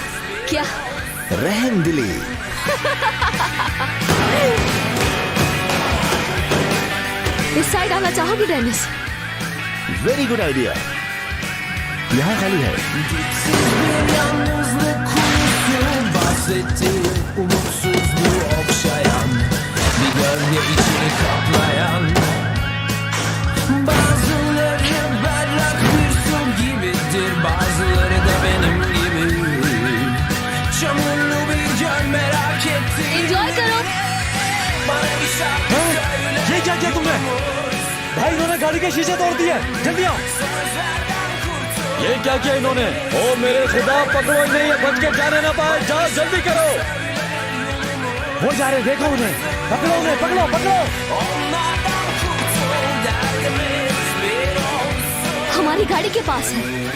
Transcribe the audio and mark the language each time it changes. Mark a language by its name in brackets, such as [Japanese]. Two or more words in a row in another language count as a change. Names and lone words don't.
[Hindi] क्या? रहम दिली। इस साइड आना चाहोगे डेनिस? [English] very good idea. [Hindi] यहाँ खाली है। [Turkish] Bahsetti umutsuzluğu okşayan, bir gölge içini kaplayan. Bazıları berrak bir su gibidir, bazıları da benim gibi. Çamurlu bir göl merak ettim. [Hindi] एंजॉय करो। [Turkish] Bana bir şarkı söyle. [Hindi] ये क्या किया तुमने? भाई इन्होंने गाड़ी के शीशे तोड़ दिए, जल्दी आओ। ये क्या किया इन्होंने? ओ मेरे खुदा, पकड़ो इन्हें, ये बच के जाने ना पाए। जाओ जल्दी करो। वो जा रहे, देखो उन्हें, पकड़ो उन्हें, पकड़ो पकड़ो। हमारी गाड़ी के पास है।